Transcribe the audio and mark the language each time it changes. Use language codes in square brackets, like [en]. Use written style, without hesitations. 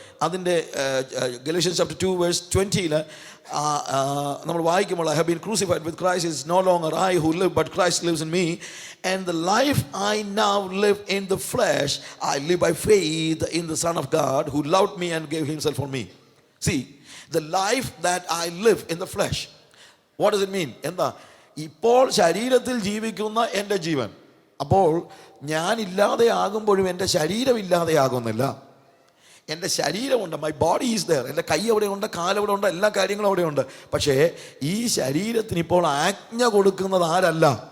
[ml] അതിൻ്റെ Galatians chapter 2 verse 20 നമ്മൾ വായിക്കുമ്പോൾ, [en] I have been crucified with Christ, it's no longer I who live but Christ lives in me. And the life I now live in the flesh I live by faith in the son of God who loved me and gave himself for me. See, the life that I live in the flesh, what does it mean? [ml] എന്താ? ഇപ്പോൾ ശരീരത്തിൽ ജീവിക്കുന്ന എൻ്റെ ജീവൻ. അപ്പോൾ ഞാൻ ഇല്ലാതെ ആകുമ്പോഴും എൻ്റെ ശരീരം ഇല്ലാതെ ആകുന്നില്ല. എൻ്റെ ശരീരമുണ്ട്, [en] My body is there. [ml] എൻ്റെ കൈ അവിടെയുണ്ട്, കാലവിടെ ഉണ്ട്, എല്ലാ കാര്യങ്ങളും അവിടെയുണ്ട്. പക്ഷേ ഈ ശരീരത്തിന് ഇപ്പോൾ ആജ്ഞ കൊടുക്കുന്നത് ആരല്ല?